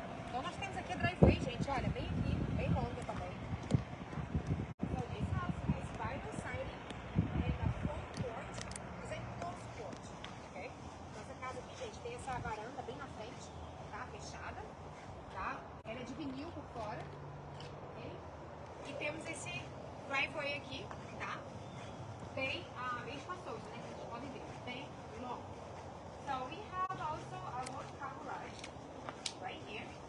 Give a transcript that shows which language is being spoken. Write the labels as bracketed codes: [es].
[pt] Então nós temos aqui a driveway, gente, olha, bem aqui, bem longa também. [en] So this house has vinyl siding and a front porch is a closed porch, ok? [pt] Então essa casa aqui, gente, tem essa varanda bem na frente, tá? Fechada, tá? Ela é de vinil por fora, ok? E temos esse driveway aqui, tá? Bem espaçoso, né? Vocês podem ver, bem longo. [en] So we have also a long car garage right here.